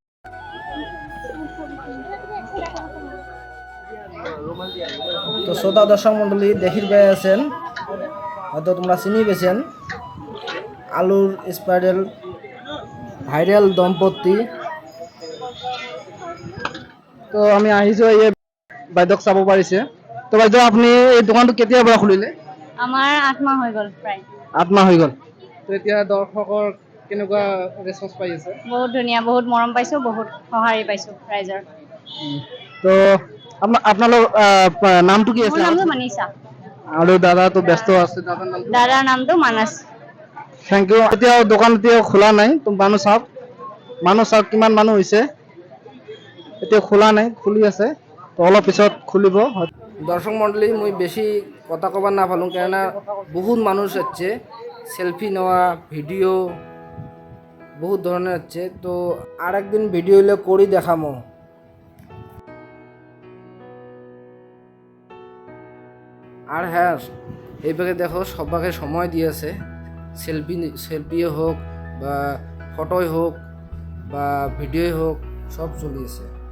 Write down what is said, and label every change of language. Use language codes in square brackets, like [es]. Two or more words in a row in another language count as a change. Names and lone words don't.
[bn] তো শ্রোতা দর্শক মন্ডলী, দেখির পেয়ে আছেন, হয়তো তোমরা চিনি পেয়েছেন আলুর [en] spiral viral [bn] দম্পতি। [as] তো আমি আহিছো, এই বাইদেউক চাব পাৰিছে। তো বাইদেউ, আপুনি এই দোকানটো কেতিয়াৰ পৰা খুলিলে? আমাৰ 8 মাহ হৈ গ'ল প্ৰায়। 8 মাহ হৈ গ'ল। তো এতিয়া দৰ্শকৰ কেনেকুৱা ৰেছপন্স পাই আছে? বহুত ধুনীয়া, বহুত মৰম পাইছোঁ, বহুত সঁহাৰি পাইছোঁ ৰাইজৰ। তো আপোনালোক নামটো কি মোৰ আছে? নামটো মানিছা, আৰু দাদা তো ব্যস্ত আছে, দাদাৰ নামটো? দাদাৰ নামটো মানস। [en] thank you. [as] এতিয়া দোকান এতিয়া খোলা নাই, তো মানুহ চাওক কিমান মানুহ হৈছে। এতিয়া খোলা নাই, খুলি আছে। তো অলপ পিছত খুলিব। [bn] দর্শক মন্ডলী, মুই বেশি কথা কবার না পারলাম, কেননা বহুত মানুষ হচ্ছে, সেলফি নেওয়া, ভিডিও বহুত ধরনের হচ্ছে। তো আর একদিন ভিডিও হলে করি দেখামো। আর হ্যাঁ, এইভাবে দেখো সবাইকে সময় দিয়েছে, সেলফিও হোক বা ফটোই হোক বা ভিডিওই হোক, সব চলিয়েছে।